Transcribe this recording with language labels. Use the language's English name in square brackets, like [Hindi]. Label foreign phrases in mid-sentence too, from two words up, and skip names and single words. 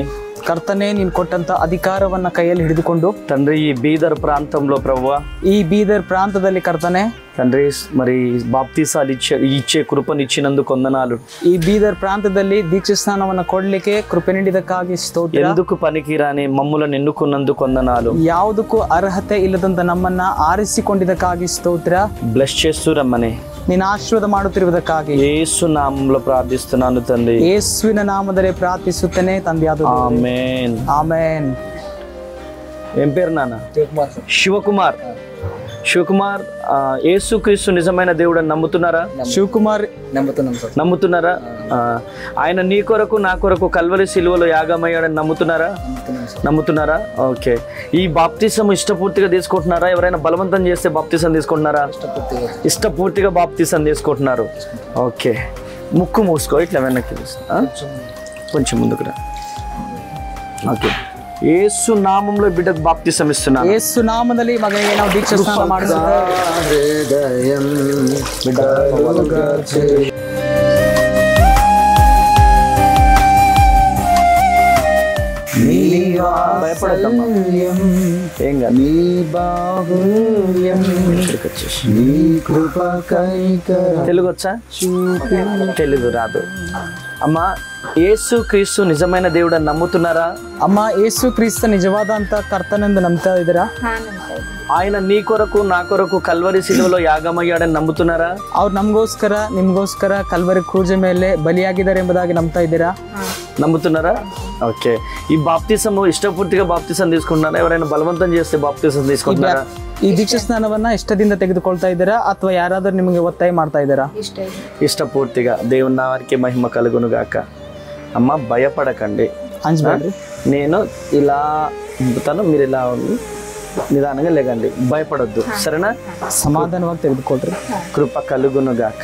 [Kannada] ಕರ್ತನೆ ನೀನು ಕೊಟ್ಟಂತ ಅಧಿಕಾರವನ್ನ ಕೈಯಲ್ಲಿ ಹಿಡಿದುಕೊಂಡು [Telugu] తండ్రి ఈ బీదర్ ప్రాంతంలో ప్రభువా, [Kannada] ಈ ಬೀದರ್ ಪ್ರಾಂತದಲ್ಲಿ ಕರ್ತನೆ [Telugu] తండ్రి మరి బాప్తిసాలు ఇచ్చే కృపనిచ్చినందుకు వందనాలు. [Kannada] ಈ ಬೀದರ್ ಪ್ರಾಂತದಲ್ಲಿ ದೀಕ್ಷಾ ಸ್ನಾನವನ್ನ ಕೊಡ್ಲಿಕ್ಕೆ ಕೃಪೆ ನೀಡಿದಕ್ಕಾಗಿ ಸ್ತೋತ್ರ. [Telugu] ఎందుకు పనికిరాని మమ్ములను ఎన్నుకున్నందుకు వందనాలు. [Kannada] ಯಾವುದಕ್ಕೂ ಅರ್ಹತೆ ಇಲ್ಲದಂತ ನಮ್ಮನ್ನ ಆರಿಸಿಕೊಂಡಿದ್ದಕ್ಕಾಗಿ ಸ್ತೋತ್ರ. [Telugu] బ్లెస్ చేస్తూ రమ్మని [Kannada] ನೀನು ಆಶೀರ್ವಾದ ಮಾಡುತ್ತಿರುವುದಕ್ಕಾಗಿ [Telugu] యేసు నామములో ప్రార్థిస్తున్నాను తండ్రి. [Kannada] ಯೇಸುವಿನ ನಾಮದಲ್ಲಿ ಪ್ರಾರ್ಥಿಸುತ್ತೇನೆ ತಂದೆಯಾದ [Telugu] ఆమేన్ [Kannada] ಆಮೆನ್. [Telugu] ఏం పేరు నాన్న? శివకుమార్. శివకుమార్, యేసుక్రీస్తు నిజమైన దేవుడు అని నమ్ముతున్నారా? ಶಿವಕುಮಾರ್ నమ్ముతున్నారా? ఆయన నీ కొరకు నా కొరకు కల్వరి సిలువలో యాగమయ్యాడని నమ్ముతున్నారా? ఓకే. ఈ బాప్తిసం ఇష్టపూర్తిగా తీసుకుంటున్నారా? ఎవరైనా బలవంతం చేస్తే బాప్తిసం తీసుకుంటున్నారా? ఇష్టపూర్తిగా బాప్తిసం తీసుకుంటున్నారు. ఓకే. ముక్కు మూసుకో, ఇట్లా వెనక్కి కొంచెం ముందుకు రా. ఓకే. యేసు నామములో బిడ్డకు బాప్తిసం ఇస్తున్నాను. [Kannada] ಯೇಸು ನಾಮದಲ್ಲಿ ಮಗನಿಗೆ ನಾವು ದೀಕ್ಷಾ ಸ್ನಾನ ಮಾಡಿಸುತ್ತೇವೆ. [Telugu] భయపడతాం, ఏం కాదు. తెలుగు వచ్చా? తెలుగు రాదు. అమ్మా, యేసు క్రీస్తు నిజమైన దేవుడు అని నమ్ముతున్నారా? [Kannada] ಅಮ್ಮ ಯೇಸು ಕ್ರಿಸ್ತ ನಿಜವಾದಂತ ಕರ್ತನೆಂದು ನಂಬ್ತಾ ಇದ್ದೀರಾ? [Telugu] ఆయన నీ కొరకు నా కొరకు కల్వరి సిలువలో యాగమయ్యాడని నమ్ముతున్నారా? [Kannada] ಅವ್ರು ನಮಗೋಸ್ಕರ ನಿಮ್ಗೋಸ್ಕರ ಕಲ್ವರಿ ಕ್ರೂಜ ಮೇಲೆ ಬಲಿಯಾಗಿದ್ದಾರೆ ಎಂಬುದಾಗಿ ನಂಬ್ತಾ ಇದ್ದೀರಾ? [Telugu] నమ్ముతున్నారా? ఓకే. ఈ బాప్తిసం ఇష్టపూర్తిగా బాప్తిసం తీసుకుంటున్నారా? ఎవరైనా బలవంతం చేస్తే బాప్తిసం తీసుకుంటున్నారా? [Kannada] ಈ ದೀಕ್ಷಾ ಸ್ನಾನವನ್ನ ಇಷ್ಟದಿಂದ ತೆಗೆದುಕೊಳ್ತಾ ಇದ್ದೀರಾ ಅಥವಾ ಯಾರಾದರೂ ನಿಮಗೆ ಒತ್ತಾಯ ಮಾಡ್ತಾ ಇದ್ದೀರಾ? [Telugu] ఇష్టపూర్తిగా. దేవుని నామానికి మహిమ కలుగును గాక. అమ్మ, భయపడకండి, [Kannada] అంజబాడ్రి. [Telugu] నేను ఇలా ఉంపుతాను, మీరు ఇలా నిదానంగా లేకండి, భయపడొద్దు, సరేనా? [Kannada] సమాధానವಾಗಿ ತೆಗೆದುಕೊಳ್ಳ್ರಿ. [Telugu] కృప కలుగును గాక.